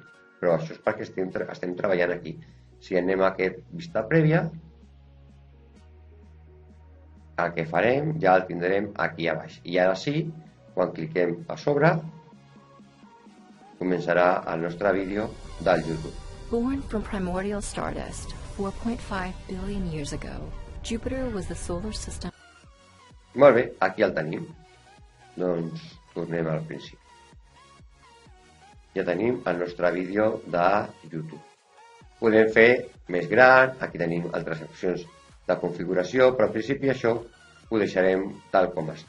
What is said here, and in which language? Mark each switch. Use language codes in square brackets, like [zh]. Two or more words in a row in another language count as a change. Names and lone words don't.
[ca] Però això és perquè estem treballant aquí. Si anem a aquest vista prèvia, el que farem ja el tindrem aquí a baix. I ara sí, quan cliquem a sobre, començarà el nostre vídeo del YouTube. [en] Born from primordial stardust 4.5 billion years ago, Jupiter was the solar system. [ca] Molt bé, aquí el tenim. Doncs tornem al principi. Ja tenim el nostre vídeo de YouTube. Podem fer més gran, aquí tenim altres opcions de configuració, però en principi això ho deixarem tal com està.